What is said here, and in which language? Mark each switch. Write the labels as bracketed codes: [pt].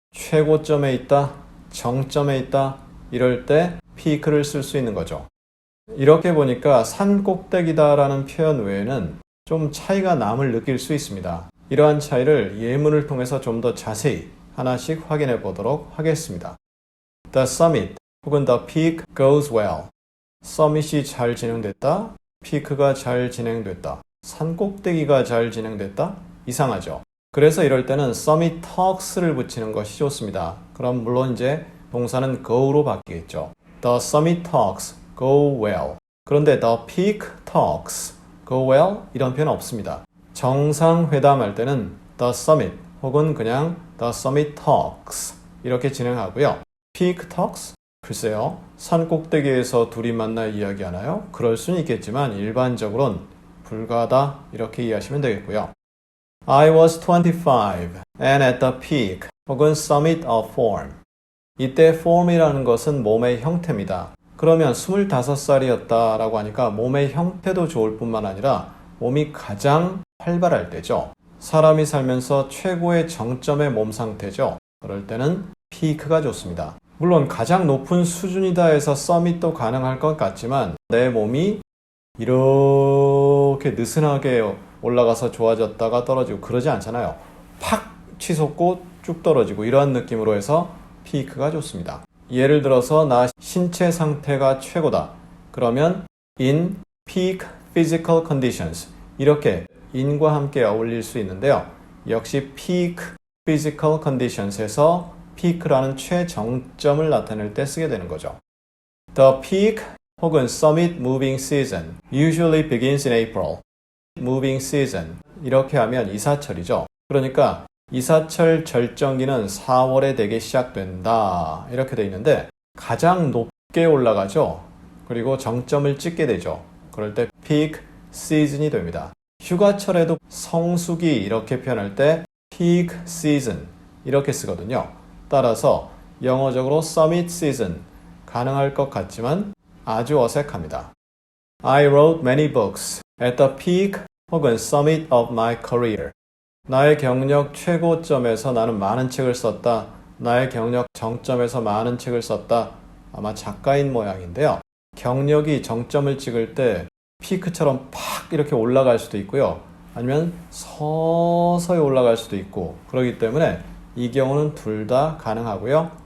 [ko] 최고점에 있다. 정점에 있다. 이럴 때 peak를 쓸 수 있는 거죠. 이렇게 보니까 산 꼭대기다 라는 표현 외에는 좀 차이가 남을 느낄 수 있습니다. 이러한 차이를 예문을 통해서 좀 더 자세히 하나씩 확인해 보도록 하겠습니다. [en] The summit 혹은 the peak goes well. [ko] summit이 잘 진행됐다. peak가 잘 진행됐다. 산 꼭대기가 잘 진행됐다. 이상하죠. 그래서 이럴 때는 summit talks를 붙이는 것이 좋습니다. 그럼 물론 이제 동사는 go로 바뀌겠죠. [en] The summit talks go well. 그런데 the peak talks go well 이런 표현 없습니다. [ko] 정상회담할 때는 the summit 혹은 그냥 the summit talks 이렇게 진행하고요. peak talks? 글쎄요. 산 꼭대기에서 둘이 만나 이야기하나요? 그럴 수는 있겠지만 일반적으로는 불가하다 이렇게 이해하시면 되겠고요. [en] I was 25 and at the peak 혹은 summit of form. [ko] 이때 form이라는 것은 몸의 형태입니다. 그러면 25살이었다 라고 하니까 몸의 형태도 좋을 뿐만 아니라 몸이 가장 활발할 때죠. 사람이 살면서 최고의 정점의 몸 상태죠. 그럴 때는 peak가 좋습니다. 물론 가장 높은 수준이다 해서 summit도 가능할 것 같지만 내 몸이 이렇게 느슨하게 올라가서 좋아졌다가 떨어지고 그러지 않잖아요. 팍 치솟고 쭉 떨어지고 이러한 느낌으로 해서 peak가 좋습니다. 예를 들어서 나 신체 상태가 최고다. 그러면 in peak physical conditions 이렇게 in과 함께 어울릴 수 있는데요. 역시 peak physical conditions에서 peak라는 최정점을 나타낼 때 쓰게 되는 거죠. [en] The peak 혹은 summit moving season usually begins in April. [ko] moving season 이렇게 하면 이사철이죠. 그러니까 이사철 절정기는 4월에 되게 시작된다 이렇게 돼 있는데 가장 높게 올라가죠. 그리고 정점을 찍게 되죠. 그럴 때 peak season이 됩니다. 휴가철에도 성수기 이렇게 표현할 때 peak season 이렇게 쓰거든요. 따라서 영어적으로 summit season 가능할 것 같지만 아주 어색합니다. [en] I wrote many books at the peak 혹은 summit of my career. [ko] 나의 경력 최고점에서 나는 많은 책을 썼다. 나의 경력 정점에서 많은 책을 썼다. 아마 작가인 모양인데요. 경력이 정점을 찍을 때 피크처럼 팍 이렇게 올라갈 수도 있고요. 아니면 서서히 올라갈 수도 있고 그렇기 때문에 이 경우는 둘 다 가능하고요.